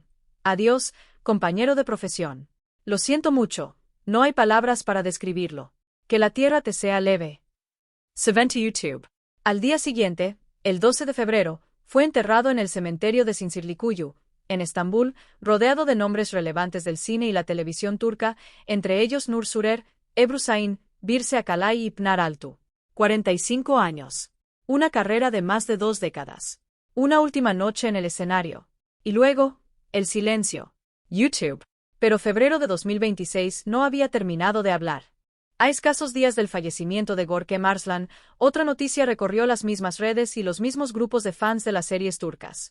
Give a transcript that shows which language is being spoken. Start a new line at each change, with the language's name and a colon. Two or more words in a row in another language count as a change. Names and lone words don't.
Spanish: Adiós, compañero de profesión. Lo siento mucho, no hay palabras para describirlo. Que la tierra te sea leve. Se ven en YouTube. Al día siguiente, el 12 de febrero, fue enterrado en el cementerio de Zincirlikuyu, en Estambul, rodeado de nombres relevantes del cine y la televisión turca, entre ellos Nur Surer, Ebru Şahin, Birse Akalay y Pınar Altuğ. 45 años. Una carrera de más de 2 décadas. Una última noche en el escenario. Y luego, el silencio. YouTube. Pero febrero de 2026 no había terminado de hablar. A escasos días del fallecimiento de Görkem Arslan, otra noticia recorrió las mismas redes y los mismos grupos de fans de las series turcas.